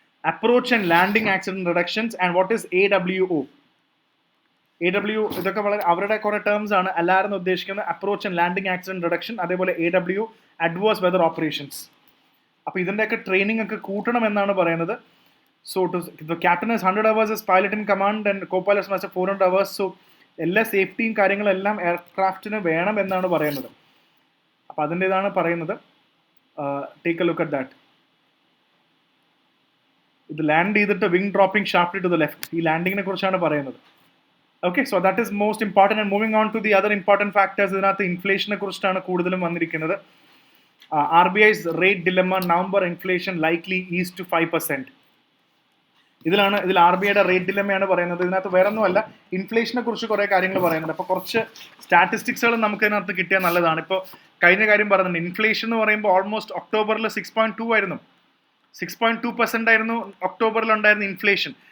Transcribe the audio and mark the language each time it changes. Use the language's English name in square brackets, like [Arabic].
[English] Approach and landing accident reductions. And what is AWO? [Malayalam] ഇതൊക്കെ വളരെ അവരുടെ കുറെ ടേംസ് ആണ്. അലാർ എന്ന് ഉദ്ദേശിക്കുന്നത് approach and landing accident reduction, അതേപോലെ AWO അഡ്വേഴ്സ് വെതർ ഓപ്പറേഷൻസ്. അപ്പോൾ ഇതിൻ്റെയൊക്കെ ട്രെയിനിങ് ഒക്കെ കൂട്ടണം എന്നാണ് പറയുന്നത്. [English] So the captain has 100 hours as pilot in command and co-pilots must have 400 hours. [Malayalam] So എല്ലാ സേഫ്റ്റിയും കാര്യങ്ങളെല്ലാം എയർക്രാഫ്റ്റിന് വേണം എന്നാണ് പറയുന്നത്. അപ്പോൾ അതിൻ്റെതാണ് പറയുന്നത്. [English] Take a look at that. [Malayalam] ഇത് ലാൻഡ് ചെയ്തിട്ട് [English] wing dropping sharply to the left, [Malayalam] ഈ ലാൻഡിങ്ങിനെ കുറിച്ചാണ് പറയുന്നത്. [English] Okay, so that is most important. And moving on to the other important factors. [Malayalam] ഇതിനകത്ത് ഇൻഫ്ലേഷനെ കുറിച്ചാണ് കൂടുതലും വന്നിരിക്കുന്നത്. [English] RBI's rate dilemma, November inflation likely ease to 5%. [Malayalam] ഇതിൽ RBIയുടെ റേറ്റ് ഡിലമയാണ് പറയുന്നത്. ഇതിനകത്ത് വേറെ ഒന്നുമല്ല, ഇൻഫ്ലേഷനെ കുറിച്ച് കുറേ കാര്യങ്ങൾ പറയുന്നുണ്ട്. അപ്പോൾ കുറച്ച് സ്റ്റാറ്റിസ്റ്റിക്സുകൾ നമുക്ക് ഇതിനകത്ത് കിട്ടിയാൽ നല്ലതാണ്. ഇപ്പോൾ കഴിഞ്ഞ കാര്യം പറയുന്നുണ്ട്, ഇൻഫ്ലേഷൻ എന്ന് പറയുമ്പോൾ ഓൾമോസ്റ്റ് ഒക്ടോബറിൽ 6.2 ആയിരുന്നു, 6.2% ആയിരുന്നു ഒക്ടോബറിൽ ഉണ്ടായിരുന്ന ഇൻഫ്ലേഷൻ.